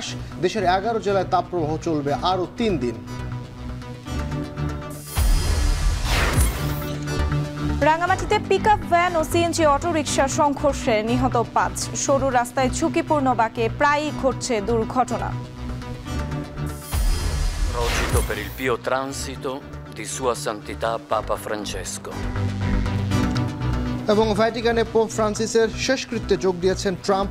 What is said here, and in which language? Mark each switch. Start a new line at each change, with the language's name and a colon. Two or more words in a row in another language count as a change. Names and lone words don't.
Bangla: দেশের 11 জেলায় তাপপ্রবাহ চলবে আরও 3 দিন। রাঙামাটিতে পিকআপ ভ্যান ও সিএনজি অটোরিকশার সংঘর্ষে নিহত 5। সরু রাস্তায় ঝুঁকিপূর্ণ বাঁকে প্রায়ই ঘটছে দুর্ঘটনা।
Italian: Rogito per il pio transito di Sua Santità Papa Francesco.
Bangla: এবং ভ্যাটিকানে পোপ ফ্রান্সিসের শেষকৃত্যে যোগ দিয়েছেন ট্রাম্প।